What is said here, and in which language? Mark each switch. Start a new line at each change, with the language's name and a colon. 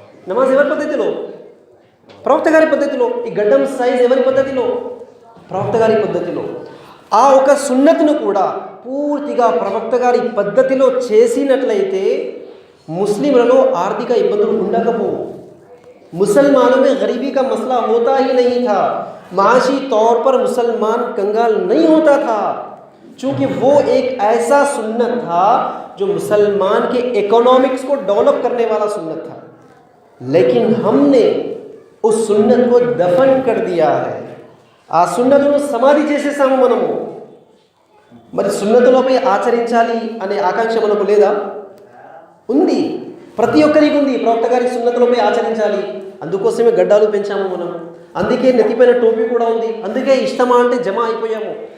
Telugu: నమాజ్ ఎవరి పద్ధతిలో? ప్రవక్త గారి పద్ధతిలో. ఈ గడ్డం సైజ్ ఎవరి పద్ధతిలో? ప్రవక్త గారి పద్ధతిలో. ఆ ఒక సున్నత్ను కూడా పూర్తిగా ప్రవక్త గారి పద్ధతిలో చేసినట్లయితే ముస్లింలలో ఆర్థిక ఇబ్బందులు ఉండకపోవు.
Hindi: मुसलमानों में गरीबी का मसला होता ही नहीं था. माशी तौर पर मुसलमान कंगाल नहीं होता था, चूँकि वो एक ऐसा सुन्नत था जो मुसलमान के इकोनॉमिक्स को डेवलप करने वाला सुन्नत था. लेकिन हमने उस सुन्नत को दफन कर दिया है.
Telugu: ఆ సున్నతును సమాధి చేసేసాము మనము. మరి సున్నతులపై ఆచరించాలి అనే ఆకాంక్ష మనకు లేదా? ఉంది, ప్రతి ఒక్కరికి ఉంది. ప్రవక్త గారి సున్నతులపై ఆచరించాలి, అందుకోసమే గడ్డాలు పెంచాము మనం. అందుకే నెత్తిపైన టోపీ కూడా ఉంది. అందుకే ఇష్టమా అంటే జమ అయిపోయాము.